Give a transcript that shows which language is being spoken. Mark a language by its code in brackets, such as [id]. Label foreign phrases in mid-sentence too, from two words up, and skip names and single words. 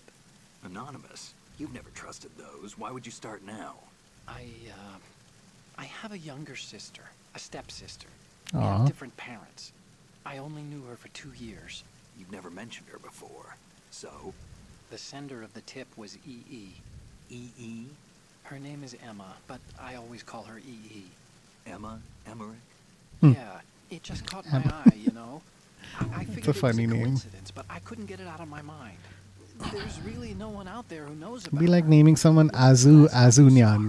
[en] Anonymous? You've never trusted those. Why would you start now? I have a younger sister, a stepsister. We Aw. have different parents. I only knew her for 2 years. You've never mentioned her before. So? The sender of the tip was EE. E.E.? Her name is Emma, but I always call her EE. Emma? Emmerich? Yeah, it just caught my eye, you know? I figured a it funny was a name. coincidence, but I couldn't get it out of my mind. There's really no one out there who knows about Be like her. naming someone Azunyan.